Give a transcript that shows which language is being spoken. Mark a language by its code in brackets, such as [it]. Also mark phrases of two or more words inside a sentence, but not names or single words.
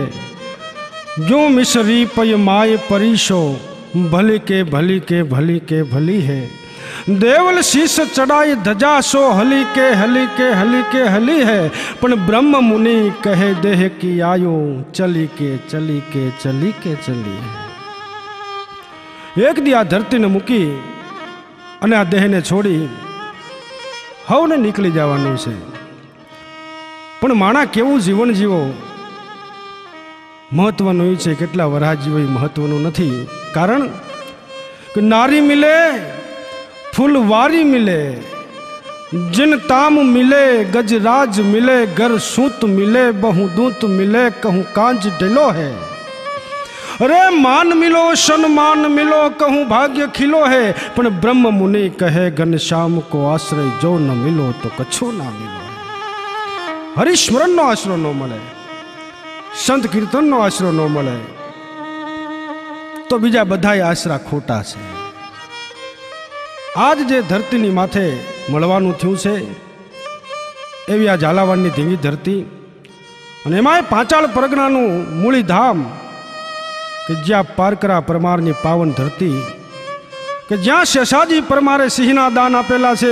[bra] जो मिसरी पय माय परिशो भली के भली के भली के भली है देवल शीश चढ़ाई धजा सो हली के हली के हली के हली है पण ब्रह्म मुनि कहे देह की आयो चली के चली के चली के चली है [gu] એક દી આ ધરતી ને મૂકી અને આ દેહ ને છોડી હવને નિકળી જવાનું છે પણ માણા કેવું જીવન જીવો મહત્વનું છે કેટલા વરા જીવો મહત્વનું નથી કારણ કિ [bra] नारी मिले फूलवारी मिले जिन ताम मिले गजराज मिले घर सूत मिले बहुदूत मिले कहूँ कांज डिलो है अरे मान मिलो सम्मान मिलो कहूँ भाग्य खिलो है पण ब्रह्म मुनि कहे घनश्याम को आश्रय जो न मिलो तो कछो ना मिलो है [gu] હરિસ્મરણનો આશરો ન મળે, સંત કીર્તનનો આશરો ન મળે, તો બીજા બધાય આશરા ખોટા છે. આજ જે ધરતીની માથે મળવાનું થયું છે એવી આ ઝાલાવાડની ધીંગી ધરતી, અને એમાંય પાંચાળ પરગણાનું મૂળી ધામ, કે જ્યાં પારકરા પરમારની પાવન ધરતી, કે જ્યાં શેષાજી પરમારે સિંહના દાન આપેલા છે.